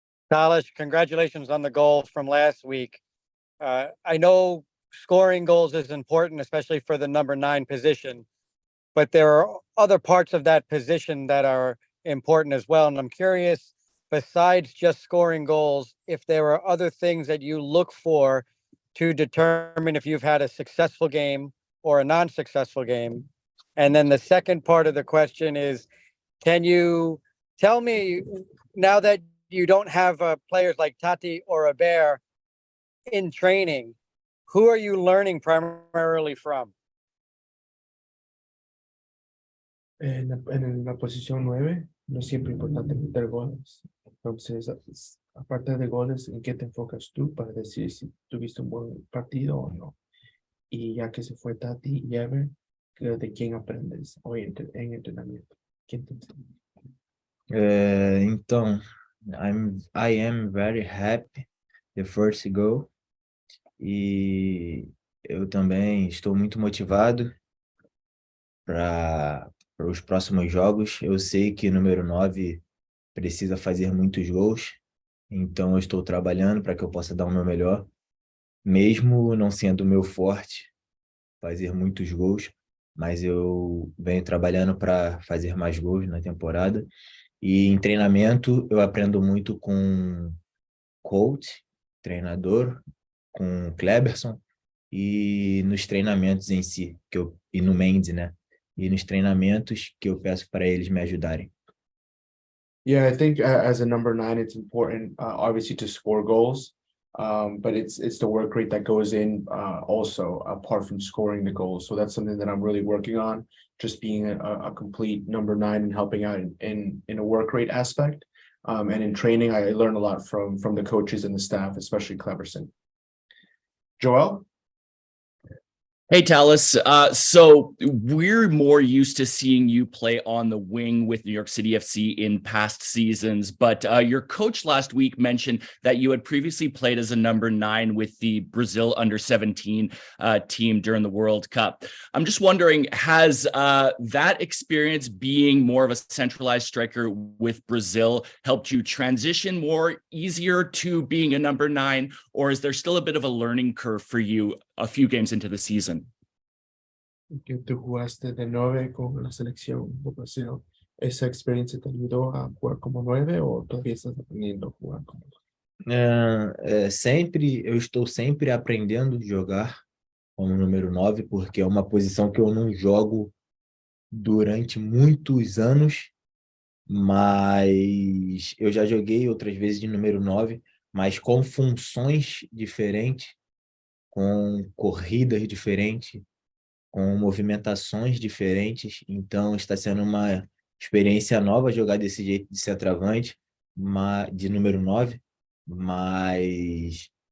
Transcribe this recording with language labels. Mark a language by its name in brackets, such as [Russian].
[English] Tallis, congratulations on the goal from last week. I know scoring goals is important, especially for the number 9 position, but there are other parts of that position that are important as well. And I'm curious, besides just scoring goals, if there are other things that you look for to determine if you've had a successful game or a non-successful game. And then the second part of the question is, can you tell me, now that you don't have players like Tati or Aber in training, who are you learning primarily from? [Spanish] En la posición 9, no es siempre importante meter goles. Entonces, aparte de goles, ¿en qué te enfocas tú para decir si tuviste un buen partido o no? Y ya que se fue Tati y Ever, ¿de quién aprendes hoy en entrenamiento? ¿Quién te enseña? [Portuguese] Então, [English] I am very happy the first goal [Portuguese] e eu também estou muito motivado para os próximos jogos. Eu sei que o número 9 precisa fazer muitos gols, então eu estou trabalhando para que eu possa dar o meu melhor, mesmo não sendo o meu forte fazer muitos gols, mas eu venho trabalhando para fazer mais gols na temporada. E em treinamento eu aprendo muito com coach, treinador, com Kleberson e nos treinamentos em si, e no Mendes, né? E nos treinamentos que eu peço para eles me ajudarem. [English] Yeah, I think as a number 9, it's important, obviously, to score goals. But it's the work rate that goes in also apart from scoring the goals. So that's something that I'm really working on, just being a complete number 9 and helping out in a work rate aspect. And in training, I learn a lot from the coaches and the staff, especially Cleverson. Joel? Hey, Tallis. So we're more used to seeing you play on the wing with New York City FC in past seasons, but your coach last week mentioned that you had previously played as a number 9 with the Brazil under-17 team during the World Cup. I'm just wondering, has that experience being more of a centralized striker with Brazil helped you transition more easier to being a number 9, or is there still a bit of a learning curve for you a few games into the season? [Spanish] Que tú jugaste de 9 con la selección de Brasil. ¿Esa experiencia te ayudó a jugar como 9 o todavía estás aprendiendo a jugar como 9? [Portuguese] Eu estou sempre aprendendo a jogar como número 9, porque é uma posição que eu não jogo durante muitos anos, mas eu já joguei outras vezes de número 9, mas com funções diferentes, com corridas diferentes, com movimentações diferentes, então está sendo uma experiência nova jogar desse jeito de centroavante, de número 9, mas